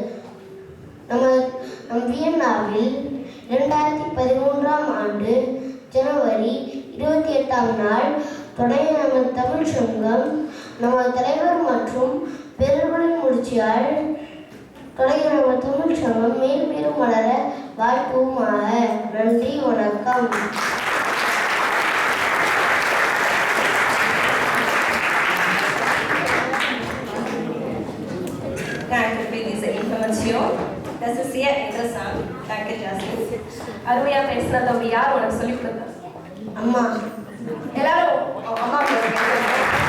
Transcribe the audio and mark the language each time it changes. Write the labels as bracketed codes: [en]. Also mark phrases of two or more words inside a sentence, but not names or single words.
[ta] நம் வியன்னாவில் 2013ஆம் ஆண்டு ஜனவரி 28ஆம் நாள் தொடங்கிய நமது தமிழ் சங்கம் நமது தலைவர் மற்றும் பெருகளின் முயற்சியால் தொடங்கிய நமது தமிழ் சங்கம் மேலும் வளர வாழ்த்துவோமாக. நன்றி, வணக்கம். [de] Danke für diese Information. Das ist sehr interessant. Danke, Jasmin. [ta] அருமையா பேசின தம்பி யார் உனக்கு சொல்லிக் கொடுத்தா? அம்மா. எல்லாரும் அம்மா